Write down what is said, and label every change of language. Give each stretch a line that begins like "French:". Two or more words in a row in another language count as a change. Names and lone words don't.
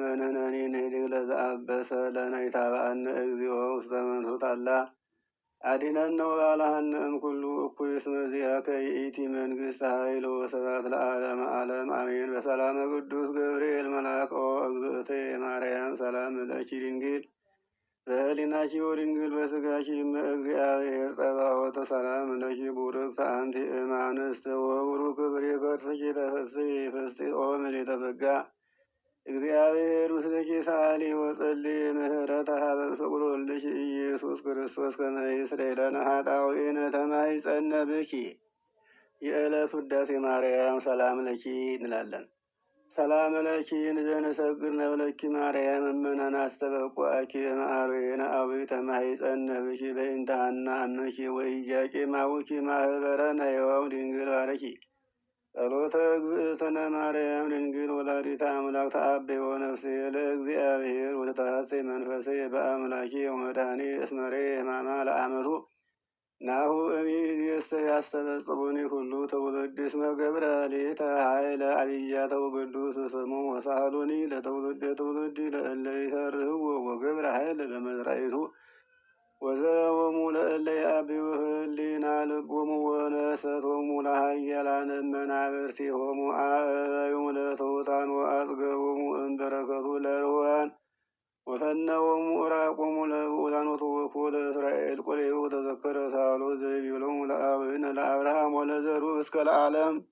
Geez: ንሕነኒ ንኅድግ ለዘአበሰ ለነ ኢታብአነ እግዚኦ ውስተ መንሱት አላ አድኅነነ ወባልሐነ እምኩሉ እኩይ እስመ ዚአከ ይእቲ መንግሥት ኃይል ወስብሐት ለዓለመ ዓለም አሜን። በሰላመ ቅዱስ ገብርኤል መልአክ ኦ እግዝእትየ ማርያም ሰላም ለኪ ድንግል በህሊናኪ ወድንግል በሥጋኪ እመ እግዚአብሔር ጸባኦት ሰላም ለኪ ቡርክት አንቲ እም አንስት ወቡሩክ ፍሬ ከርሥኪ ተፈሥሒ ፍሥሕት ኦ ምልዕተ ጸጋ እግዚአብሔር ምስለኪ ሰአሊ ወጸልዪ ምህረተ ኀበ ፍቁር ወልድኪ ኢየሱስ ክርስቶስ ከመ ይስረይ ለነ ኃጣውኢነ ተማኅፀነ ብኪ።
Amharic: የዕለት ውዳሴ ማርያም
Geez: ሰላም ለኪ እንላለን። ሰላም ለኪ እንዘንሰግድ ነብለኪ ማርያም እምነን አስተበቁዐኪ እምአርዌነ አቡይ ተማኅፀነ ብኪ በእንተ ሐና እምኪ ወኢያቄም አቡኪ ማኅበረነ ዮም ድንግል ባረኪ። ጸሎተ እግዝእትነ ማርያም ድንግል ወላዲተ አምላክ ተአበዮ ነፍሴ ለእግዚአብሔር ወተሐሴ መንፈሴ በአምላኬ ወመድኃኒየ እስመሬ ሕማማ ለዓመቱ ናሁ እምይእዜሰ ያስተበጽሑኒ ኩሉ ትውልድ እስመ ገብረ ሌተ ኃይለ አብያተ ወቅዱስ ስሙ ወሳህሉኒ ለትውልደ ትውልድ ለእለ ይሠርህዎ ወገብረ ኃይለ በመዝራኢቱ ወዘረወሙ ለእለ ያብዩ ህሊና ልቦሙ ወነሰቶሙ ለኃያላን መናብርቲሆሙ አእበዮሙ ለትሑታን ወአጽገቦሙ እምበረከቱ ለርሑባን ወፈነወሙ ዕራቆሙ ለብዑላን ወተወክፎ ለእስራኤል ቁልኤሁ ተዘከረ ሳህሎ ዘይቤሎሙ ለአበዊነ ለአብርሃም ወለዘሩ እስከ ለዓለም።